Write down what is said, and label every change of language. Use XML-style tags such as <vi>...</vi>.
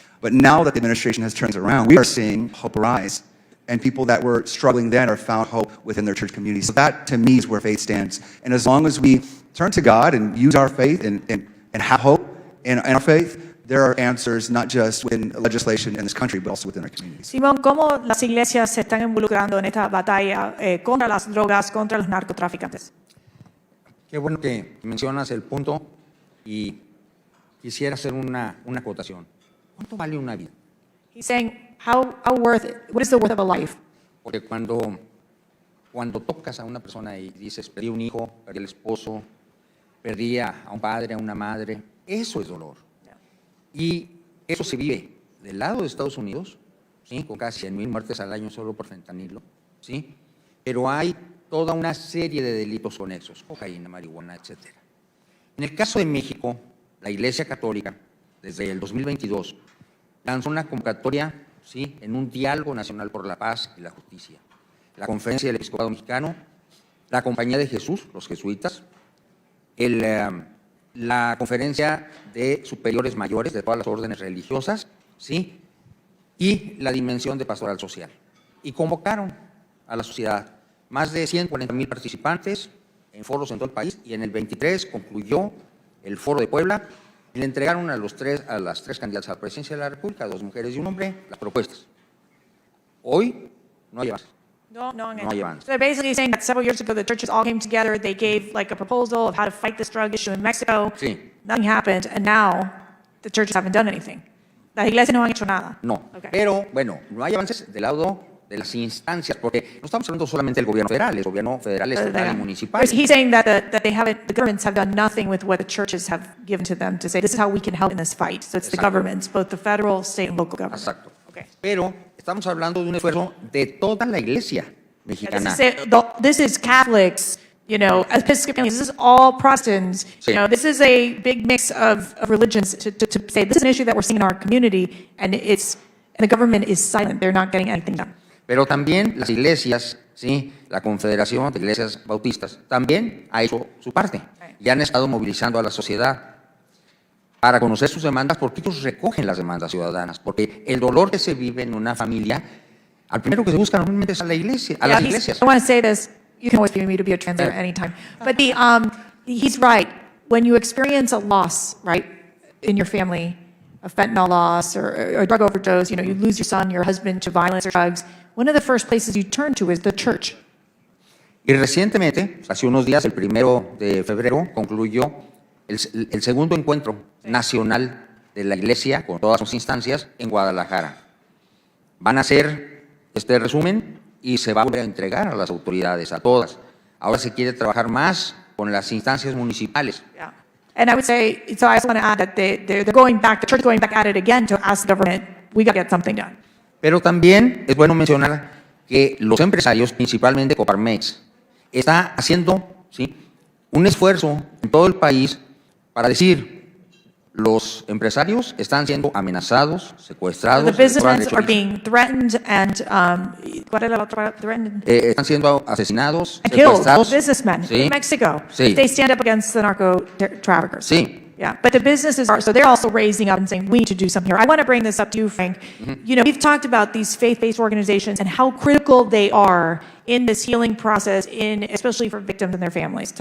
<en>But now that the administration has turned it around, we are seeing hope arise. And people that were struggling then are found hope within their church community. So that, to me, is where faith stands. And as long as we turn to God and use our faith and have hope in our faith, there are answers not just within legislation in this country, but also within our communities.</en> <es>Simón, ¿cómo las iglesias se están involucrando en esta batalla contra las drogas, contra los narcotraficantes? Qué bueno que mencionas el punto, y quisiera hacer una acotación. ¿Cuánto vale una vida?</es> <en>He's saying, what is the worth of a life?</en> <es>Porque cuando tocas a una persona y dices, perdí un hijo, perdí el esposo, perdí a un padre, a una madre, eso es dolor. Y eso se vive del lado de Estados Unidos, ¿sí? Con casi 100,000 muertes al año solo por fentanilo, ¿sí? Pero hay toda una serie de delitos conexos, cocaína, marihuana, etc. En el caso de México, la Iglesia Católica, desde el 2022, lanzó una convocatoria, ¿sí?, en un diálogo nacional por la paz y la justicia. La Conferencia del Episcopado Mexicano, la Compañía de Jesús, los jesuitas, la Conferencia de Superiores Mayores de todas las órdenes religiosas, ¿sí?, y la Dimensión de Pastoral Social. Y convocaron a la sociedad más de 140,000 participantes en foros en todo el país, y en el 23 concluyó el foro de Puebla, y le entregaron a las tres candidatas a la presidencia de la República, 2 mujeres y un hombre, las propuestas. Hoy no hay avance. No hay avance.</es> <en>So they're basically saying that several years ago the churches all came together, they gave like a proposal of how to fight this drug issue in Mexico.</en> <es>Sí.</es> <en>Nothing happened, and now the churches haven't done anything.</en> <es>Las iglesias no han hecho nada. No, pero bueno, no hay avances del lado de las instancias, porque no estamos hablando solamente del gobierno federal, estatal y municipal.</es> <en>He's saying that the governments have done nothing with what the churches have given to them to say this is how we can help in this fight. So it's the governments, both the federal, state, and local government.</en> <es>Exacto. Pero estamos hablando de un esfuerzo de toda la iglesia, mexicana.</es> <en>This is Catholics, you know, Episcopalians, this is all Protestants.</en> <es>Sí.</es> <en>You know, this is a big mix of religions to say this is an issue that we're seeing in our community, and the government is silent. They're not getting anything done.</en> <es>Pero también las iglesias, ¿sí? La Confederación de Iglesias Bautistas, también ha hecho su parte. Y han estado movilizando a la sociedad para conocer sus demandas, porque ellos recogen las demandas ciudadanas. Porque el dolor que se vive en una familia, al primero que se busca normalmente es a la iglesia, a las iglesias.</es> <en>I want to say this. You can always be me to be a translator anytime. But he's right. When you experience a loss, right, in your family, a fentanyl loss or a drug overdose, you know, you lose your son, your husband to violence or drugs, one of the first places you turn to is the church.</en> <es>Y recientemente, hace unos días, el 1 de febrero, concluyó el segundo encuentro nacional de la Iglesia con todas sus instancias en Guadalajara. Van a hacer este resumen y se va a volver a entregar a las autoridades, a todas. Ahora se quiere trabajar más con las instancias municipales.</es> <en>Yeah. And I would say, so I just want to add that they're going back, the church is going back at it again to ask the government, we got to get something done.</en> <es>Pero también es bueno mencionar que los empresarios, principalmente Coparmex, está haciendo, ¿sí?, un esfuerzo en todo el país para decir, los empresarios están siendo amenazados, secuestrados,</es> <en>The businesses are being threatened and,</en> <es>¿cuál era la otra?</es> <en>Threatened?</en> <es>están siendo asesinados,</es> <en>And killed,</en> <es>secuestrados.</es> <en>businessmen</en> <es>Sí.</es> <en>in Mexico.</en> <es>Sí.</es> <en>They stand up against the narco-traffickers.</en> <es>Sí.</es> <en>Yeah, but the businesses are, so they're also raising up and saying, we need to do something here. I want to bring this up to you, Frank. You know, we've talked about these faith-based organizations and how critical they are in this healing process, especially for victims and their families.</en>